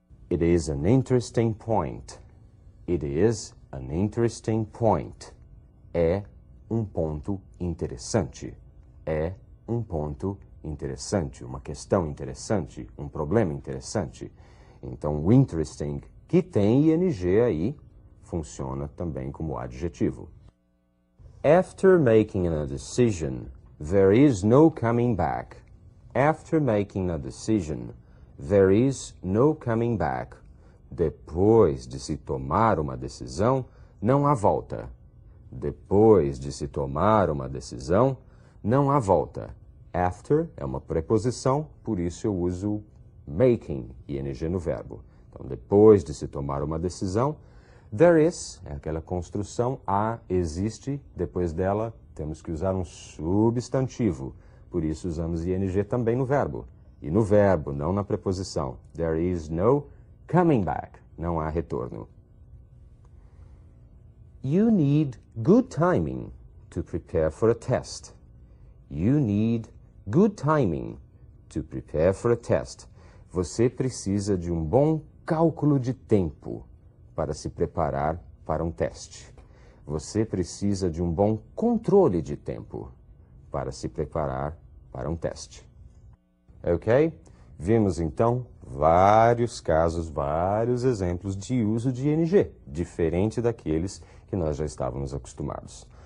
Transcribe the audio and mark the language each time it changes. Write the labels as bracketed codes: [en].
[en] It is an interesting point. It is an interesting point. [pt] É um ponto interessante. É um ponto interessante, uma questão interessante, um problema interessante. Então, o interesting, que tem ing aí, funciona também como adjetivo. [en] After making a decision, there is no coming back. After making a decision, there is no coming back. [pt] Depois de se tomar uma decisão, não há volta. Depois de se tomar uma decisão, não há volta. After é uma preposição, por isso eu uso making, ing no verbo. Então, depois de se tomar uma decisão, there is é aquela construção, há, existe, depois dela temos que usar um substantivo, por isso usamos ing também no verbo. E no verbo, não na preposição. [en] There is no coming back, [pt] não há retorno. [en] You need good timing to prepare for a test. You need good timing to prepare for a test. [pt] Você precisa de um bom cálculo de tempo para se preparar para um teste. Você precisa de um bom controle de tempo para se preparar para um teste. Ok? Vimos então vários casos, vários exemplos de uso de ing, diferente daqueles que nós já estávamos acostumados.